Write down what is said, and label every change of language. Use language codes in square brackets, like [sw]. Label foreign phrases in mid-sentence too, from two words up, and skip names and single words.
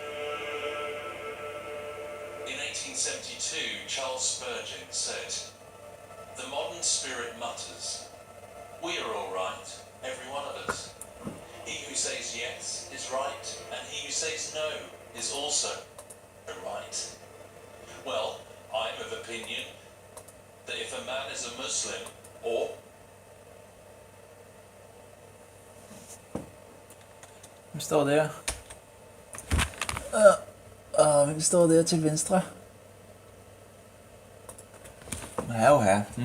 [en] In 1872, Charles Spurgeon said, "The modern spirit mutters. We are all right, every one of us. He who says yes is right, and he who says no is also right." Well, I'm of opinion that if a man is a Muslim, or [da] Hvem står der? Hvem står der til venstre? Her og her.